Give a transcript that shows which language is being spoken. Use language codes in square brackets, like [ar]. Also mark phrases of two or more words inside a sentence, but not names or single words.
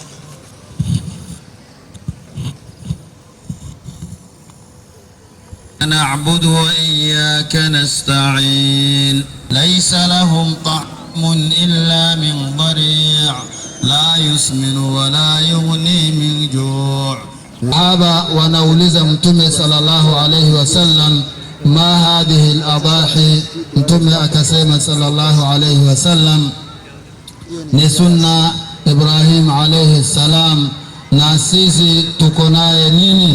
[ar] نعبد وإياك نستعين. ليس لهم طعم إلا من ضريع لا يسمن ولا يغني من جوع. [sw] Sahaba wanauliza Mtume [ar] صلى الله عليه وسلم, ما هذه الأضاحي? [sw] Mtume akasema [ar] صلى الله عليه وسلم, [sw] ni sunna Ibrahim [ar] عليه السلام, [sw] na sisi tuko naye nini?